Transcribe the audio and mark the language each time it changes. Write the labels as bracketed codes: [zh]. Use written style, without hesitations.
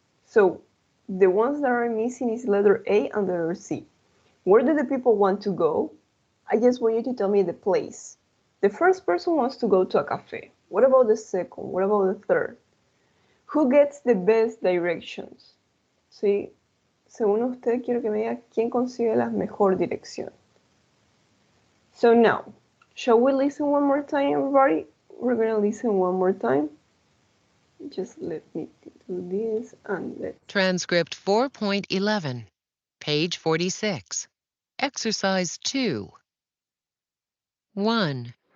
[en] So the ones that are missing is letter A and letter C. Where do the people want to go? I just want you to tell me the place. The first person wants to go to a cafe. What about the second? What about the third? Who gets the best directions? [es] ¿Sí? Según usted, quiero que me diga quién consigue la mejor dirección. [en] So now, shall we listen one more time, everybody? We're going to listen one more time. Just let me do this and let. Transcript 4.11, page 46. Exercise 2. 1.